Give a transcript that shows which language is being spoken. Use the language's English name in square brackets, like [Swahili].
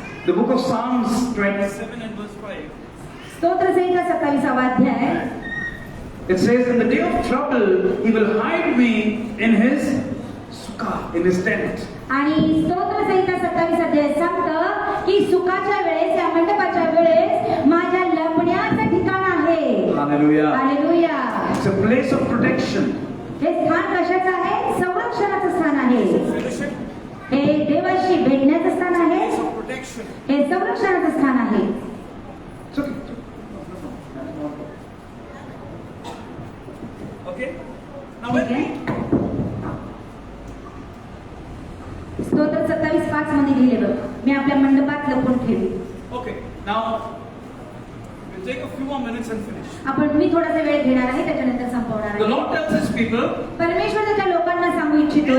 [English] The book of Psalms 27 and verse 5. [Marathi] स्तोत्रसंहिता 27 अध्याय. [English] It says, in the day of trouble, He will hide me in His sukkah, in His tent. [Marathi] आणि स्तोत्रसंहिता 27 अध्याय सांगतं की सुखाच्या वेळेस, या मंडपाच्या वेळेस माझ्या लपण्याचं ठिकाण आहे. [English] Hallelujah. [Marathi] Hallelujah. [English] It's a place of protection. [Marathi] हे स्थान कशाचं आहे? संरक्षणाचं स्थान आहे. [English] Fellowship, [Marathi] हे देवाशी भेटण्याचं स्थान आहे. [English] place of protection. [Marathi] हे संरक्षणाचं स्थान आहे. [English] It's okay. Okay. Now when we [Marathi] स्तोत्र 27:5 मध्ये लिहिले बघ, मी आपल्या मंडपात लपून ठेवी. [English] okay. Now we'll take a few more minutes and finish. [Marathi] आपण मी थोडासा वेळ घेणार आहे, त्याच्यानंतर संपवणार [English] The [Marathi] आहे. [English] Lord tells His people, [Marathi] परमेश्वर त्याच्या लोकांना सांगू इच्छितोय,